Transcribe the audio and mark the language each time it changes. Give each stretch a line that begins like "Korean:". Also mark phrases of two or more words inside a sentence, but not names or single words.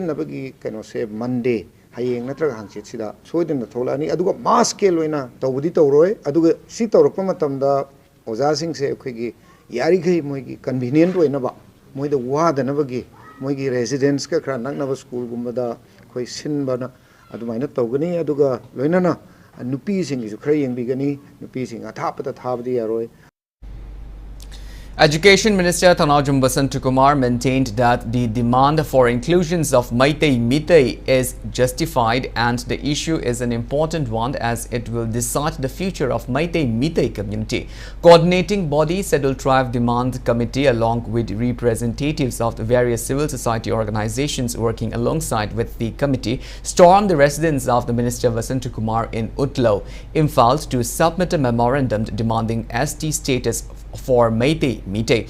Manipuri: nabagi kano se Monday hayeng natraga hangchit sida soidin na tholani aduga
English: mass scale
Manipuri: loina tawbudi tawroi aduga si tawrokpa matamda oza sing se khoi gi yari gai moigi convenient loina ba moi the ward nabagi moigi residents ka khra naknaba school gumbada khoi sinbana adumaina tawgani aduga loinana nupi sing is khra yengbigani nupi sing athapata thabdi yaroi.
English: Education Minister Thanajum Vasant Kumar maintained that the demand for inclusions of Meitei Meitei is justified and the issue is an important one as it will decide the future of Meitei Meitei community. Coordinating body Scheduled Tribe Demand Committee along with representatives of the various civil society organizations working alongside with the committee stormed the residence of the Minister Vasant Kumar in Utlo, Imphal to submit a memorandum demanding ST status for Meitei Meitei.